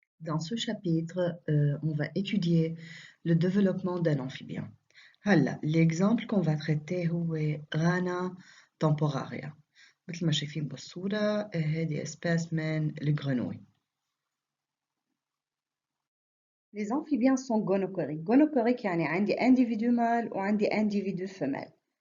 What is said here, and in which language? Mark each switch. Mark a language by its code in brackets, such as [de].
[fr] Dans ce chapitre, on va étudier le développement d'un amphibien. L'exemple qu'on va traiter هو غانا temporaria. [ar] مثل ما شايفين بالصورة هذه espèce من الجرنوي. [fr] Les amphibiens sont gonochoriques. Gonochorique [ar] يعني عندي [fr] individu mâle ou عندي individu femelle.